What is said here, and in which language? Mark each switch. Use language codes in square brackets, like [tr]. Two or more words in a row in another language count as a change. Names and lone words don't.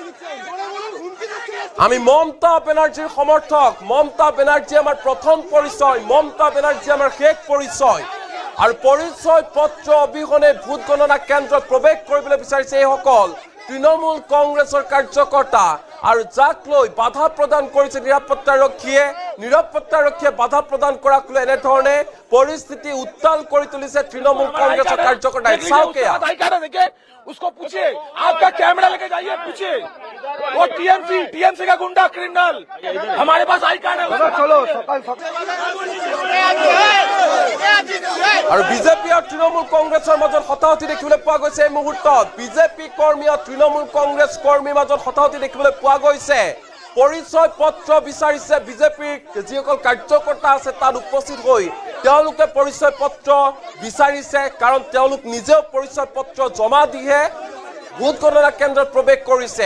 [as] আমি মমতা বেনাৰ্জীৰ সমৰ্থক, মমতা বেনাৰ্জী আমাৰ প্ৰথম পৰিচয়, মমতা বেনাৰ্জী আমাৰ শেষ পৰিচয় আৰু পৰিচয় পত্ৰ অবিহনে ভোট গণনা কেন্দ্ৰত প্ৰৱেশ কৰিবলৈ বিচাৰিছে এইসকল তৃণমূল কংগ্ৰেছৰ কাৰ্যকৰ্তা আৰু যাক লৈ বাধা প্ৰদান কৰিছে নিৰাপত্তাৰক্ষীয়ে বাধা প্ৰদান কৰাক লৈ এনেধৰণে পৰিস্থিতি উত্তাল কৰি তুলিছে তৃণমূল কংগ্ৰেছৰ কাৰ্যকৰ্তাই। চাওক এয়া। [hi] उसको पूछिए, आपका कैमरा लेके जाइए, पूछिए। वो टीएमसी का गुंडा क्रिमिनल, हमारे पास [en] I card [hi] है। चलो [as] আৰু বিজেপি আৰু তৃণমূল কংগ্ৰেছৰ মাজত হতাহতি দেখিবলৈ পোৱা গৈছে এই মুহূৰ্তত। বিজেপি কৰ্মী আৰু তৃণমূল কংগ্ৰেছ কৰ্মীৰ মাজত হতাহতি দেখিবলৈ পোৱা গৈছে। পৰিচয় পত্ৰ বিচাৰিছে বিজেপিৰ যিসকল কাৰ্যকৰ্তা আছে তাত উপস্থিত হৈ তেওঁলোকে পৰিচয় পত্ৰ বিচাৰিছে, কাৰণ তেওঁলোক নিজেও পৰিচয় পত্ৰ জমা দিহে ভোট গণনা কেন্দ্ৰত প্ৰৱেশ কৰিছে।